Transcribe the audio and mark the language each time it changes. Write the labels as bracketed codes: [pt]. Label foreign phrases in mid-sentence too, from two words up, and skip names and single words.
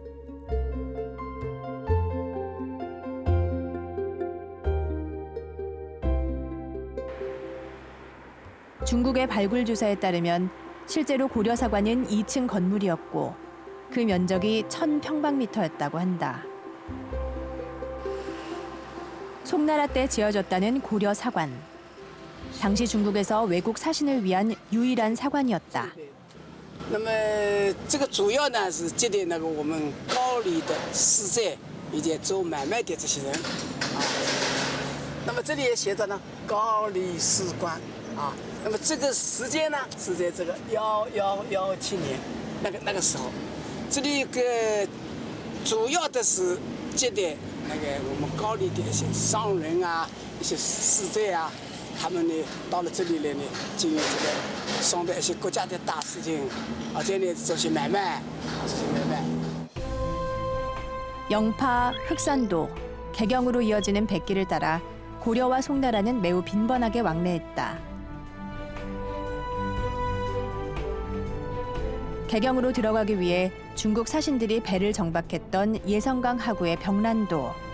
[ko] 중국의 발굴 조사에 따르면 실제로 고려 사관은 2층 건물이었고 그 면적이 1000평방미터였다고 한다. 송나라 때 지어졌다는 고려 사관. 당시 중국에서 외국 사신을 위한 유일한 사관이었다. [zh] 那么这个主要呢是接待那个我们高丽的使者以及做买卖的这些人啊。那么这里也写着呢高丽使馆啊。那么这个时间呢是在这个1117年那个时候，这里有个主要的是接待那个我们高丽的一些商人啊、一些使者啊。他们呢到了这里来呢，经营这个商的一些国家的大事情，而且呢做些买卖，做些买卖。 [ko] 영파, 흑산도, 개경으로 이어지는 백길을 따라 고려와 송나라는 매우 빈번하게 왕래했다. 개경으로 들어가기 위해 중국 사신들이 배를 정박했던 예성강 하구의 병란도.